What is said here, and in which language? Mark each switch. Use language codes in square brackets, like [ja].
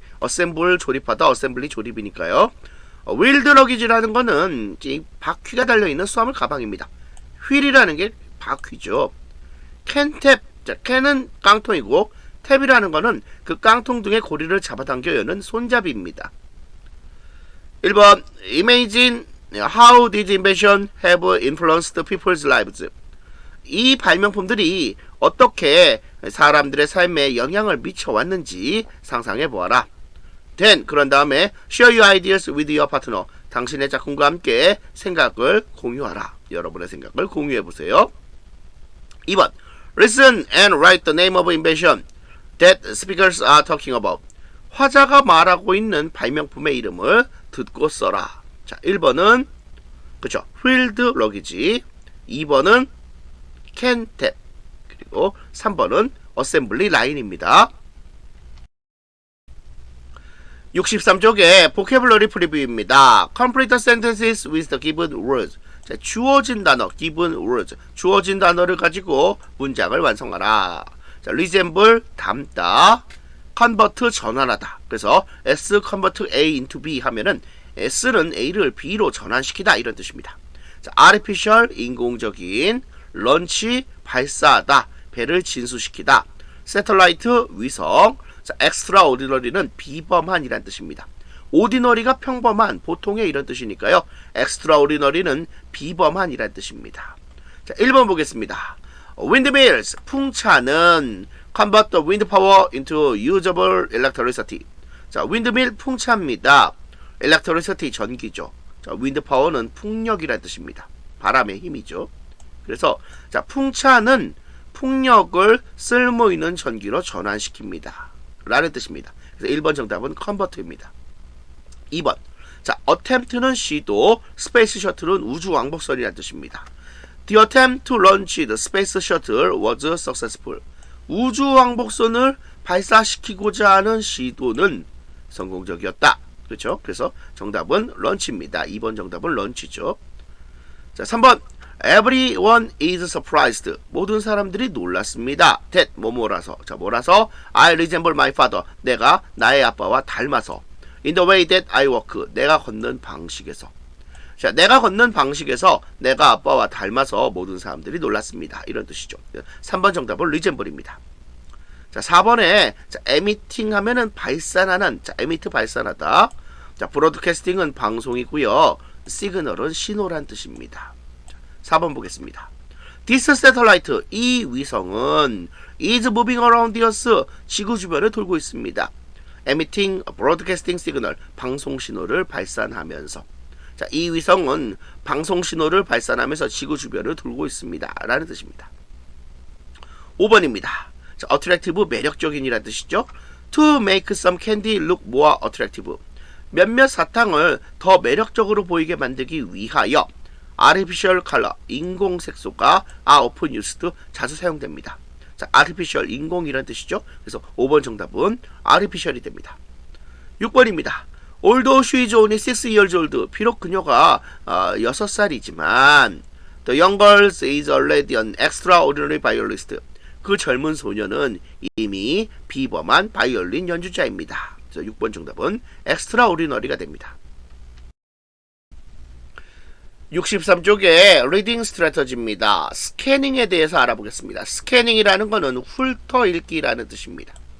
[ko] 어셈블 조립하다, 어셈블리 조립이니까요. 윌드 러기지라는 거는 바퀴가 달려있는 수화물 가방입니다. 휠이라는 게 바퀴죠. 캔탭. 자, 캔은 깡통이고 탭이라는 거는 그 깡통 등의 고리를 잡아당겨 여는 손잡이입니다. [en] 1번 Imagine how these inventions have influenced people's lives. [ko] 이 발명품들이 어떻게 사람들의 삶에 영향을 미쳐왔는지 상상해보아라. [en] Then [ko] 그런 다음에 [en] share your ideas with your partner. [ko] 당신의 작품과 함께 생각을 공유하라. 여러분의 생각을 공유해보세요. [en] 2번 Listen and write the name of invention that speakers are talking about. [ko] 화자가 말하고 있는 발명품의 이름을 듣고 써라. 자, 1번은 그쵸, 휠드 러기지, 2번은 캔탭, 그리고 3번은 어셈블리 라인입니다. 63쪽에 보캐블러리 프리뷰입니다. [en] Complete the sentences with the given words. [ko] 자, 주어진 단어, [en] given words. [ko] 주어진 단어를 가지고 문장을 완성하라. 자, resemble, 닮다. convert, 전환하다. 그래서 S convert A into B 하면은 S는 A를 B로 전환시키다 이런 뜻입니다. 자, artificial, 인공적인. launch, 발사하다. 배를 진수시키다. satellite, 위성. 자, extraordinary는 비범한이란 뜻입니다. ordinary가 평범한, 보통의 이런 뜻이니까요. extraordinary는 비범한이란 뜻입니다. 자, 1번 보겠습니다. [en] windmills, [ko] 풍차는 [en] convert the wind power into usable electricity. [ko] 자, windmill 풍차입니다. electricity 전기죠. 자, wind power는 풍력이라는 뜻입니다. 바람의 힘이죠. 그래서 자, 풍차는 풍력을 쓸모 있는 전기로 전환시킵니다. 라는 뜻입니다. 그래서 1번 정답은 convert입니다. 2번. 자, attempt는 시도, space shuttle은 우주 왕복선이라는 뜻입니다. [en] The attempt to launch the space shuttle was successful. [ko] 우주 왕복선을 발사시키고자 하는 시도는 성공적이었다. 그렇죠? 그래서 정답은 런치입니다. 2번 정답은 런치죠. 자, 3번. [en] Everyone is surprised. [ko] 모든 사람들이 놀랐습니다. [en] That, [ko] 뭐뭐라서. 자, 뭐라서? [en] I resemble my father. [ko] 내가 나의 아빠와 닮아서. [en] In the way that I walk. [ko] 내가 걷는 방식에서. 자, 내가 걷는 방식에서 내가 아빠와 닮아서 모든 사람들이 놀랐습니다. 이런 뜻이죠. 3번 정답은 resemble입니다. 자, 4번에 자, emitting 하면은 발산하는. 자, emit 발산하다. 자, broadcasting은 방송이고요. signal은 신호란 뜻입니다. 자, 4번 보겠습니다. [en] This satellite, [ko] 이 위성은 [en] is moving around the earth, [ko] 지구 주변을 돌고 있습니다. [en] emitting broadcasting signal, [ko] 방송 신호를 발산하면서. 자, 이 위성은 방송 신호를 발산하면서 지구 주변을 돌고 있습니다. 라는 뜻입니다. 5번입니다. 자, attractive, 매력적인이라는 뜻이죠. [en] To make some candy look more attractive. [ko] 몇몇 사탕을 더 매력적으로 보이게 만들기 위하여 [en] artificial color, [ko] 인공 색소가 [en] are often used, [ko] 자주 사용됩니다. 자, artificial, 인공이라는 뜻이죠. 그래서 5번 정답은 artificial이 됩니다. 6번입니다. [en] Although she is only 6 years old, [ko] 비록 그녀가 6살이지만 [en] the young girl is already an extraordinary violinist. [ko] 그 젊은 소녀는 이미 비범한 바이올린 연주자입니다. 그래서 6번 정답은 extraordinary가 됩니다. 63쪽에 리딩 스트래터지입니다. 스캐닝에 대해서 알아보겠습니다. 스캐닝이라는 것은 훑어 읽기라는 뜻입니다.